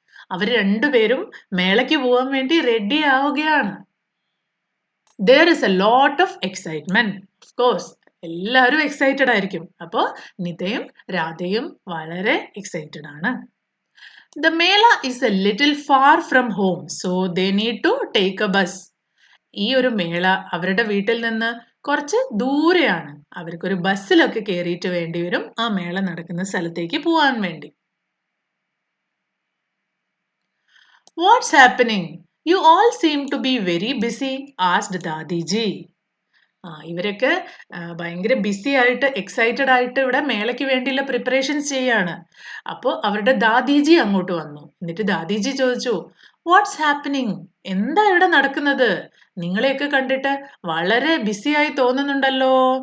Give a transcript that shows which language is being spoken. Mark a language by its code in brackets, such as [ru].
[ml] അവർ രണ്ടുപേരും മേളയ്ക്ക് പോകാൻ വേണ്ടി റെഡി ആവുകയാണ്. [en] There is a lot of excitement. [ml] Of course, എല്ലാവരും എക്സൈറ്റഡ് ആയിരിക്കും. അപ്പോൾ നിതയും രാധയും വളരെ എക്സൈറ്റഡ് ആണ്. [en] The Mela is a little far from home, so they need to take a bus. [ml] ഈ ഒരു മേള അവരുടെ വീട്ടിൽ നിന്ന് കുറച്ച് ദൂരെയാണ്. അവർക്കൊരു ബസ്സിലൊക്കെ കയറിയിട്ട് വേണ്ടി വരും ആ മേള നടക്കുന്ന സ്ഥലത്തേക്ക് പോവാൻ വേണ്ടി. [en] What's happening? You all seem to be very busy, asked Dadiji. [ml] ഇവരൊക്കെ ഭയങ്കര ബിസി ആയിട്ട് എക്സൈറ്റഡ് ആയിട്ട് ഇവിടെ മേളയ്ക്ക് വേണ്ടിയുള്ള പ്രിപ്പറേഷൻസ് ചെയ്യാണ്. അപ്പോൾ അവരുടെ ദാദീജി അങ്ങോട്ട് വന്നു. എന്നിട്ട് ദാദീജി ചോദിച്ചു, [en] What's happening? [ml] എന്താ ഇവിടെ നടക്കുന്നത്? നിങ്ങളെയൊക്കെ കണ്ടിട്ട് വളരെ ബിസി ആയി തോന്നുന്നുണ്ടല്ലോ.